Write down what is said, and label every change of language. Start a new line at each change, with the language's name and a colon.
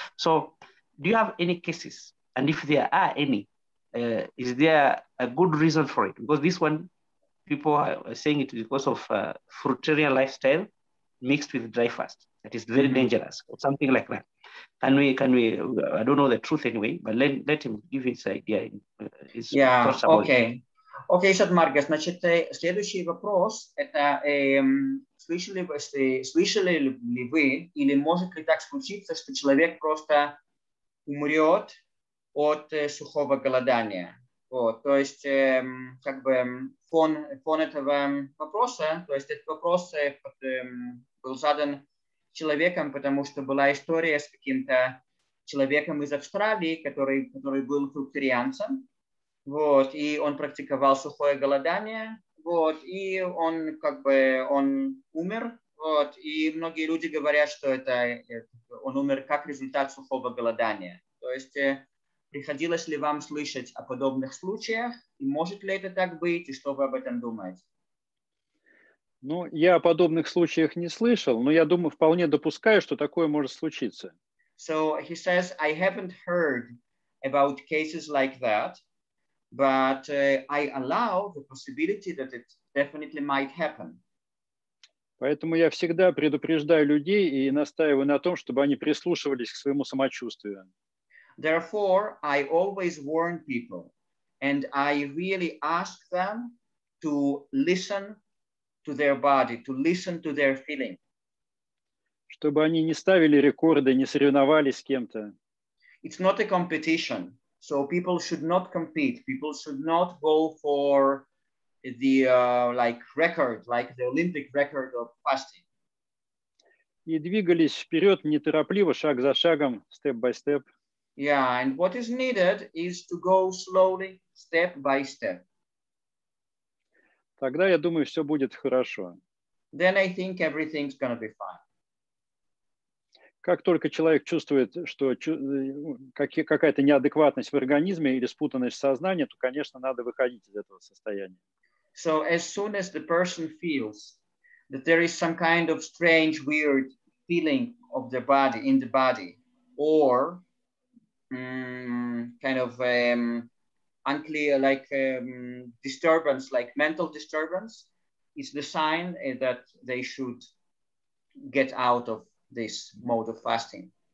English: So, do you have any cases? And if there are any, is there a good reason for it? Because this one, people are saying it because of fruitarian lifestyle mixed with dry fast. That is very dangerous, or something like that. Can we, I don't know the truth anyway, but let him give his idea, his thoughts about it.
Russian: Окей, Сатмарга, значит, следующий вопрос, это слышали ли вы, или может ли так случиться, что человек просто умрет от сухого голодания? Вот, то есть, как бы фон этого вопроса, то есть этот вопрос был задан человеком, потому что была история с каким-то человеком из Австралии, который был фрукторианцем, вот, и он практиковал сухое голодание, вот, и он он умер, вот, и многие люди говорят, что он умер как результат сухого голодания. То есть приходилось ли вам слышать о подобных случаях, и может ли это так быть, и что вы об этом думаете? Ну, я о подобных случаях не слышал, но я думаю, вполне допускаю, что такое может случиться.
English: So he says, I haven't heard about cases like that, but I allow the possibility that it definitely might happen.
Russian: Поэтому я всегда предупреждаю людей и настаиваю на том, чтобы они прислушивались к своему самочувствию.
English: Therefore, I always warn people, and I really ask them to listen to their body, to listen to their feeling.
Russian: Чтобы они не ставили рекорды, не соревновались с кем-то.
English: It's not a competition, so people should not compete. People should not go for the record, like the Olympic record of fasting.
Russian: И двигались вперед неторопливо, шаг за шагом,
English: step by step. Yeah, and what is needed is to go slowly, step by step.
Russian: Тогда, я думаю, все будет хорошо.
English: Then I think everything's going to be fine.
Russian: Как только человек чувствует, что какая-то неадекватность в организме или спутанность сознания, то, конечно, надо выходить из этого состояния.
English: So as soon as the person feels that there is some kind of strange, weird feeling of the body, in the body, or kind of unclear, like disturbance, like mental disturbance, is the sign that they should get out of this mode of fasting.